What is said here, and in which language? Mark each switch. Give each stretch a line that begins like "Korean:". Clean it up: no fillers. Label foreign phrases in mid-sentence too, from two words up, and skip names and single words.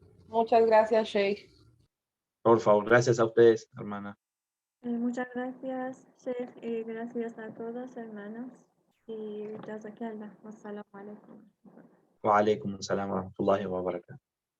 Spanish: Muchas gracias, Sheikh. Por favor, gracias a ustedes, hermana. Muchas gracias, Sheikh, y gracias a todos, hermanos.
Arabic: Y جزاك الله. والسلام عليكم. وعليكم السلام ورحمة الله وبركاته.